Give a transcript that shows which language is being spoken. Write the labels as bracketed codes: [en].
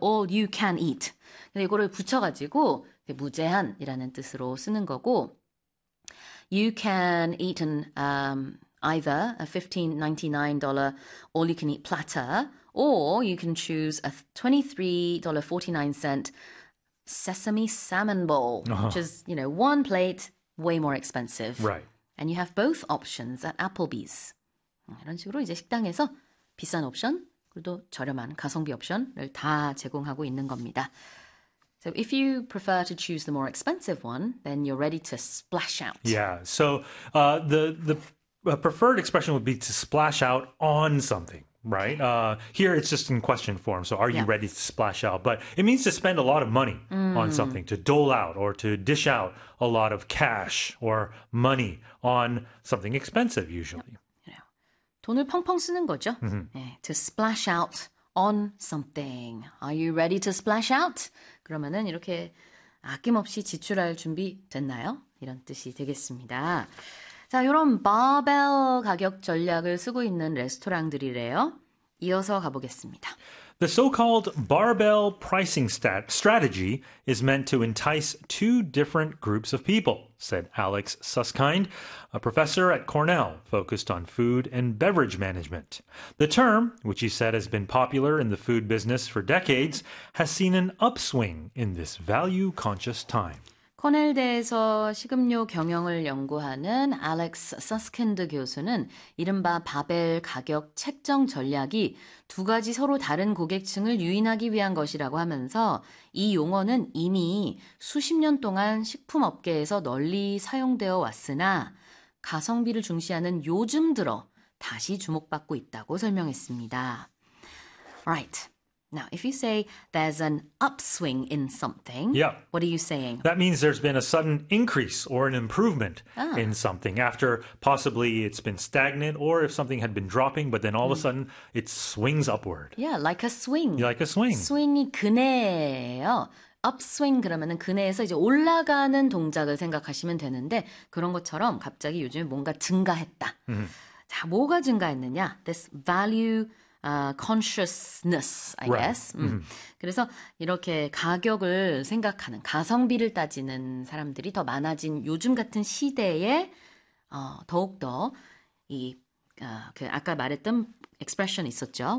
[en] all you can eat. [ko] 근데 이거를 붙여가지고 무제한이라는 뜻으로 쓰는 거고 [en] you can eat either a $15.99 all you can eat platter or you can choose a $23.49 sesame salmon bowl, which is, one plate, way more expensive. Right. And you have both options at Applebee's. [ko] 이런 식으로 이제 식당에서 비싼 옵션, 그리고 저렴한 가성비 옵션을 다 제공하고 있는 겁니다. [en] So if you prefer to choose the more expensive one, then you're ready to splash out. Yeah, so the preferred expression would be to splash out on something. Right. Here it's just in question form. So are you ready to splash out? But it means to spend a lot of money on something, to dole out or to dish out a lot of cash or money on something expensive, usually. [ko] 돈을 펑펑 쓰는 거죠. 네, [en] to splash out on something. Are you ready to splash out? [ko] 그러면은 이렇게 아낌없이 지출할 준비 됐나요? 이런 뜻이 되겠습니다. 자, 이런 바벨 가격 전략을 쓰고 있는 레스토랑들이래요. 이어서 가보겠습니다. [en] The so-called barbell pricing strategy is meant to entice two different groups of people, said Alex Susskind, a professor at Cornell focused on food and beverage management. The term, which he said has been popular in the food business for decades, has seen an upswing in this value-conscious time. [ko] 코넬대에서 식음료 경영을 연구하는 알렉스 서스킨드 교수는 이른바 바벨 가격 책정 전략이 두 가지 서로 다른 고객층을 유인하기 위한 것이라고 하면서 이 용어는 이미 수십 년 동안 식품업계에서 널리 사용되어 왔으나 가성비를 중시하는 요즘 들어 다시 주목받고 있다고 설명했습니다. [en] Right. Now, if you say there's an upswing in something, yeah. What are you saying? That means there's been a sudden increase or an improvement in something after possibly it's been stagnant or if something had been dropping, but then all of a sudden it swings upward. Yeah, like a swing. Like a swing. [ko] Swing이 그네예요. Upswing 그러면은 그네에서 이제 올라가는 동작을 생각하시면 되는데 그런 것처럼 갑자기 요즘에 뭔가 증가했다. 자, 뭐가 증가했느냐? [en] This value consciousness, I right. guess. [ko] 그래서 이렇게 가격을 생각하는, 가성비를 따지는 사람들이 더 많아진 요즘 같은 시대에 더욱더 이 그 아까 말했던 expression 있었죠.